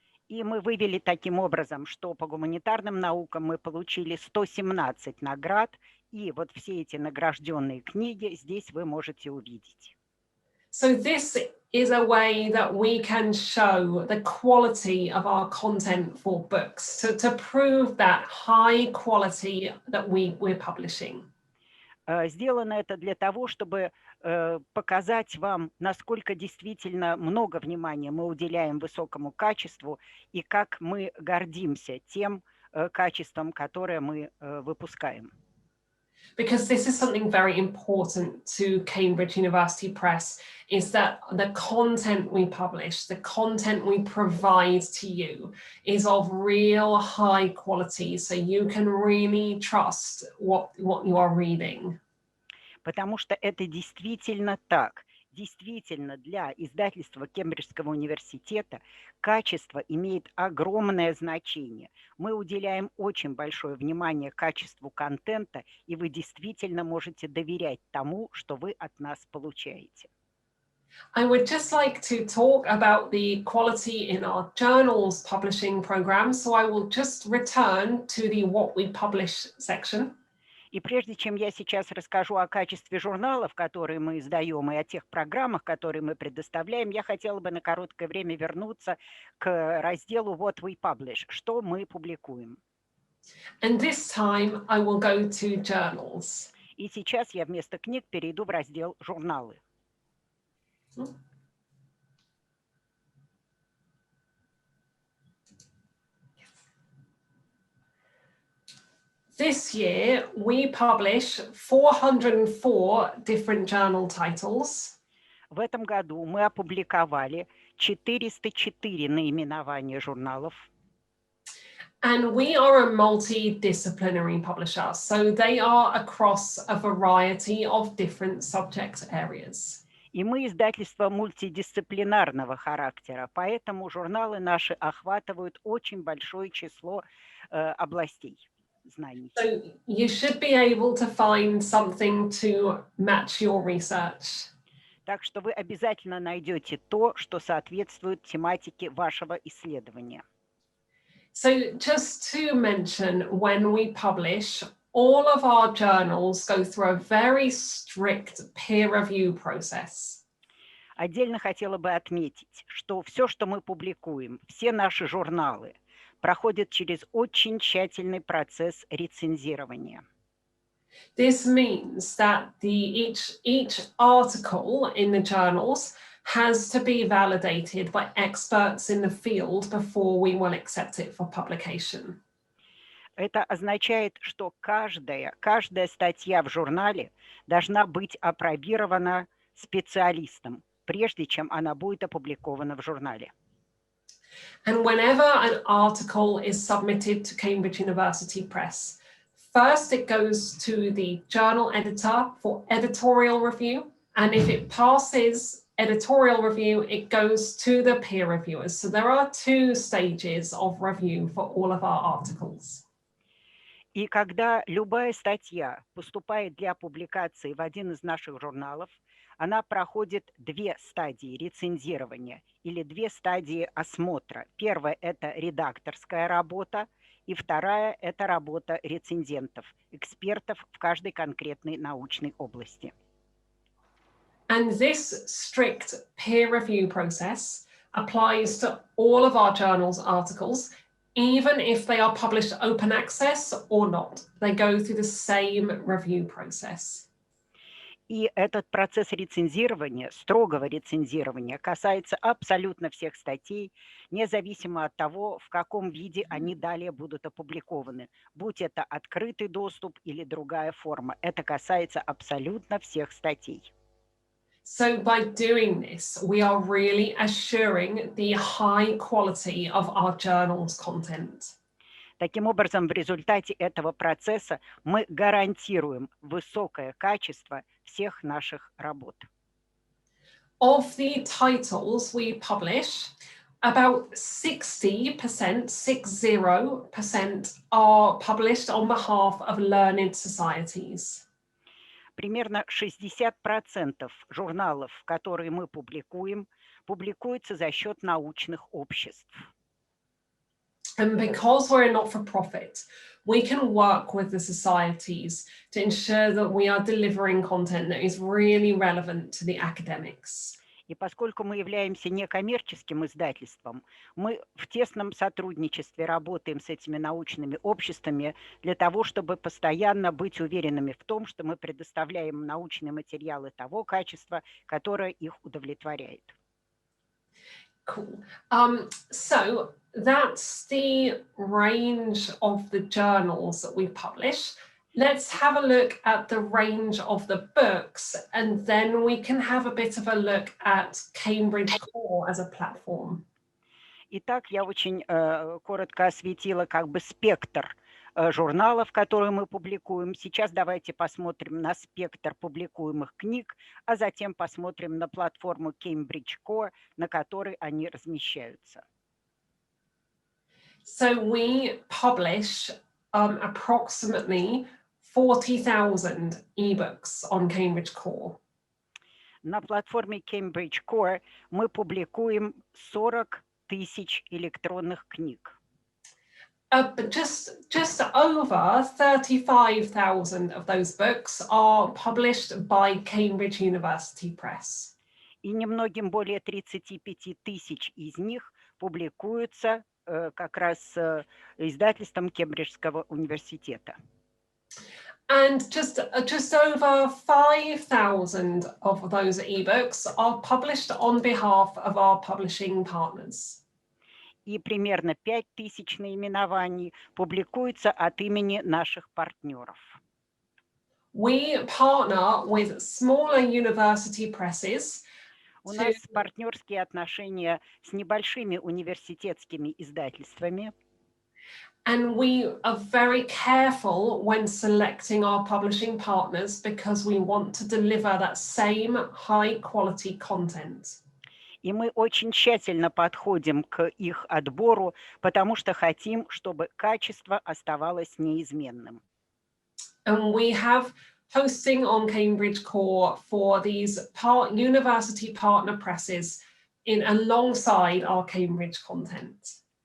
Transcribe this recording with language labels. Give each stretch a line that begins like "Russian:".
Russian: И мы вывели таким образом, что по гуманитарным наукам мы получили 117 наград, и вот все эти награжденные книги здесь вы можете увидеть.
English: So this is a way that we can show the quality of our content for books, to prove that high quality that we're publishing.
Russian: Сделано это для того, чтобы показать вам, насколько действительно много внимания мы уделяем высокому качеству и как мы гордимся тем, качеством, которое мы выпускаем.
English: Because this is something very important to Cambridge University Press, is that the content we publish, the content we provide to you is of real high quality, so you can really trust what you are reading.
Russian: Потому что это действительно так. Действительно, для издательства Кембриджского университета качество имеет огромное значение. Мы уделяем очень большое внимание качеству контента, и вы действительно можете доверять тому, что вы от нас получаете.
English: I would just like to talk about the quality in our journals publishing program, so I will just return to the what we publish section.
Russian: И прежде чем я сейчас расскажу о качестве журналов, которые мы издаем, и о тех программах, которые мы предоставляем, я хотела бы на короткое время вернуться к разделу
English: What we publish,
Russian: что мы публикуем.
English: And this time I will go to journals.
Russian: И сейчас я вместо книг перейду в раздел журналы.
English: This year, we publish 404 different journal titles.
Russian: В этом году мы опубликовали 404 наименования журналов.
English: And we are a multidisciplinary publisher, so they are across a variety of different subject areas.
Russian: И мы издательство мультидисциплинарного характера, поэтому журналы наши охватывают очень большое число областей знаний.
English: So you should be able to find something to match your research.
Russian: Так что вы обязательно найдете то, что соответствует тематике вашего исследования.
English: So just to mention, when we publish, all of our journals go through a very strict peer review process.
Russian: Отдельно хотела бы отметить, что все, что мы публикуем, все наши журналы, проходят через очень тщательный процесс рецензирования.
English: This means that each article in the journals has to be validated by experts in the field before we will accept it for publication.
Russian: Это означает, что каждая статья в журнале должна быть апробирована специалистом, прежде чем она будет опубликована в журнале.
English: And whenever an article is submitted to Cambridge University Press, first it goes to the journal editor for editorial review, and if it passes editorial review, it goes to the peer reviewers. So there are two stages of review for all of our articles.
Russian: И когда любая статья поступает для публикации в один из наших журналов, она проходит две стадии рецензирования или две стадии осмотра. Первая – это редакторская работа, и вторая – это работа рецензентов, экспертов в каждой конкретной научной области.
English: And this strict peer review process applies to all of our journals articles, even if they are published open access or not. They go through the same review process.
Russian: И этот процесс рецензирования, строгого рецензирования, касается абсолютно всех статей, независимо от того, в каком виде они далее будут опубликованы, будь это открытый доступ или другая форма. Это касается абсолютно всех статей.
English: So by doing this, we are really assuring the high quality of our journal's content.
Russian: Таким образом, в результате этого процесса мы гарантируем высокое качество всех наших работ.
English: Of the titles we publish, about 60% are published on behalf of learned societies.
Russian: Примерно 60% журналов, которые мы публикуем, публикуются за счет научных обществ.
English: And because we're a not-for-profit, we can work with the societies to ensure that we are delivering content that is really relevant to the academics.
Russian: И поскольку мы являемся некоммерческим издательством, мы в тесном сотрудничестве работаем с этими научными обществами для того, чтобы постоянно быть уверенными в том, что мы предоставляем научные материалы того качества, которое их удовлетворяет.
English: Cool. So that's the range of the journals that we publish. Let's have a look at the range of the books, and then we can have a bit of a look at Cambridge Core as a platform.
Russian: Итак, я очень коротко осветила как бы спектр журналов, которые мы публикуем. Сейчас давайте посмотрим на спектр публикуемых книг, а затем посмотрим на платформу Cambridge Core, на которой они размещаются.
English: So we publish approximately 40,000 ebooks on Cambridge Core.
Russian: На платформе Cambridge Core мы публикуем 40 тысяч электронных книг.
English: But just over 35,000 of those books are published by Cambridge University Press.
Russian: И немногим более 35 тысяч из них публикуются как раз издательством Кембриджского университета.
English: And just over 5,000 of those ebooks are published on behalf of our publishing partners.
Russian: И примерно 5000 наименований публикуются от имени наших партнеров.
English: We partner with smaller university presses.
Russian: У нас партнерские отношения с небольшими университетскими издательствами.
English: And we are very careful when selecting our publishing partners because we want to deliver that same high quality content.
Russian: И мы очень тщательно подходим к их отбору, потому что хотим, чтобы качество оставалось неизменным.
English: And we have hosting on Cambridge Core for these university partner presses alongside our Cambridge content.